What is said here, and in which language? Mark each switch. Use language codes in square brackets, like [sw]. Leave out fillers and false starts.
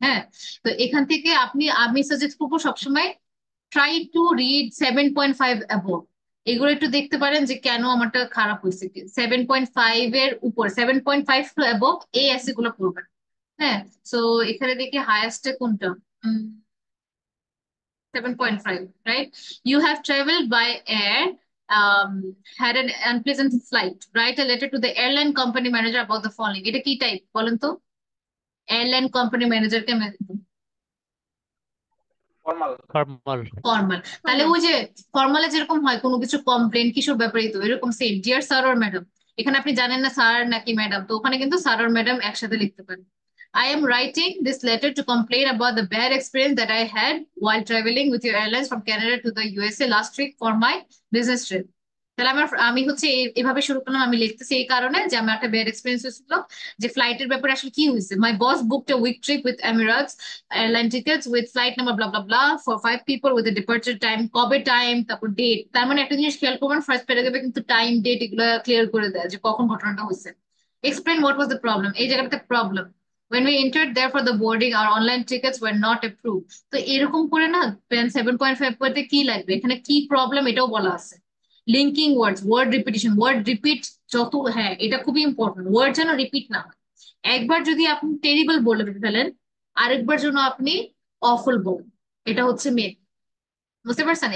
[bn] হ্যাঁ, তো এখান থেকে আমি সাজেস্ট করবো সবসময় [en] Try to read 7.5 above. [bn] এগুলো একটু দেখতে পারেন যে কেন আমারটা খারাপ হয়েছে। 7.5 এর উপর, 7.5 টু অ্যাবভ এই এসে গুলো পড়বেন। হ্যাঁ, তো এখানে দেখি হায়েস্টে কোনটা, 7.5, right? [en] You have traveled by air, had an unpleasant flight. Write a letter to the airline company manager about the following. [bn] এটা কি টাইপ বলেন তো? এয়ারলাইন কোম্পানি ম্যানেজারকে ফর্মাল। ফর্মাল। ফর্মাল। তাহলে ওই যে ফর্মালে যেরকম হয় কোনো কিছু কমপ্লেন কিসব ব্যাপারে, তো এরকম same [en] Dear sir or madam. [bn] এখানে আপনি জানেন না স্যার নাকি ম্যাডাম, তো ওখানে কিন্তু স্যার অর ম্যাডাম একসাথে লিখতে পারেন। [en] I am writing this letter to complain about the bad experience that I had while traveling with your airlines from Canada to the USA last week for my business trip. [bn] তাহলে আমি হচ্ছে এভাবে শুরু করলাম, আমি লিখতেছি এই কারণে যে আমার একটা ব্যাড এক্সপিরিয়েন্স হয়েছিল, যে ফ্লাইটের ব্যাপারে আসলে কি হয়েছে। [en] my boss booked a week trip with Emirates airline tickets with flight number blah blah blah for 5 people with a departure time, [bn] কবে টাইম, তারপর ডেট। তার মানে একটা জিনিস খেয়াল করবেন, ফার্স্ট প্যারাগ্রাফে কিন্তু টাইম ডেট এগুলো ক্লিয়ার করে দেয় যে কখন ঘটনাটা হয়েছে। [en] explain what was the problem, [bn] এই জায়গাটাতে problem. [en] When we entered there for the boarding, our online tickets were not approved. [bn] তো এরকম করে না 7.5 করতে কি লাগবে, এখানে কি প্রবলেম এটাও বলা আছে। লিঙ্কিং ওয়ার্ডস, ওয়ার্ড রিপিটেশন, ওয়ার্ড রিপিট যত, হ্যাঁ এটা খুবই ইম্পর্টেন্ট, ওয়ার্ড যেন রিপিট না হয়। একবার যদি আপনি টেরিবল বলে ফেলেন, আরেকবার জন্য আপনি অফুল বলেন, এটা হচ্ছে মেন। বুঝতে পারছেন?